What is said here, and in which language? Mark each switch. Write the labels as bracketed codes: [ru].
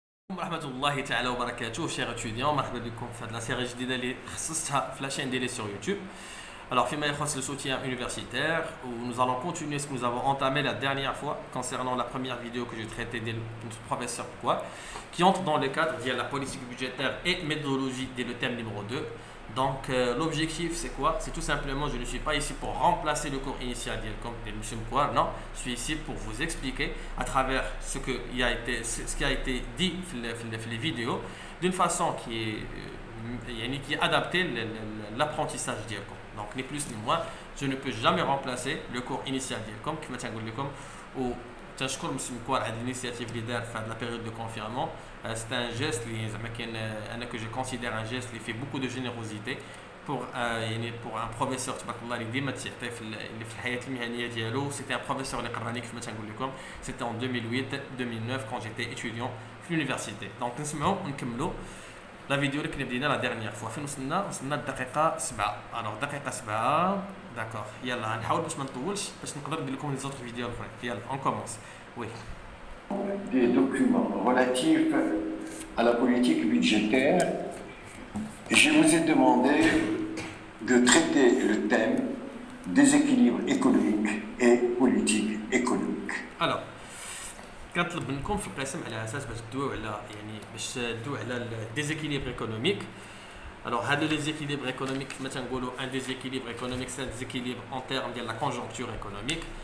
[ar] ورحمة الله تعالى وبركاته [fr] chers étudiants [ar] مرحبا بكم في هذه السيرة الجديدة اللي خصصتها في la chaîne ديالي sur YouTube. [fr] Alors فيما يخص le soutien universitaire, où nous allons continuer ce que nous avons entamé la dernière fois concernant la première vidéo que j'ai traitée de notre professeur quoi, qui entre dans le cadre via la politique budgétaire et méthodologie dès le thème numéro 2. Donc l'objectif c'est quoi? C'est tout simplement, je ne suis pas ici pour remplacer le cours initial comme de M. Mkouar, non, je suis ici pour vous expliquer à travers ce qui a été dit dans les vidéos d'une façon qui est adaptée à l'apprentissage d'Yelkom. Donc ni plus ni moins, je ne peux jamais remplacer le cours initial d'Yelkom, qui m'a ou [ar] تنشكر مسيو مكوار على [fr] l'initiative [ar] اللي دار في [fr] la période de confinement. C'est un geste que je considère un geste qui fait beaucoup de générosité pour un professeur [ar] تبارك الله اللي ديما تيعطي في الحياه المهنيه ديالو. [fr] C'était un professeur [ar] اللي قراني كيف ما تنقول لكم. [fr] C'était en 2008-2009 quand j'étais étudiant في l'université. [ar] Donc نسمعوا ونكملوا لا فيديو اللي كنا بدينا لا ديرنيير فوا. فين وصلنا الدقيقه 7. الوغ دقيقه 7 داكور. يلا نحاول باش ما نطولش باش نقدر ندير لكم لي زوطر فيديو الاخرين. يلا اون كومونس. وي [fr] des documents relatifs à la politique budgétaire, je vous ai demandé de traiter le thème déséquilibre économique et politique économique. [ar] Alors كنطلب منكم في القسم على اساس باش تدويو على الديزيكيليبر ايكونوميك. [fr] Alors, le déséquilibre économique, un déséquilibre économique, c'est un déséquilibre en termes de la conjoncture économique.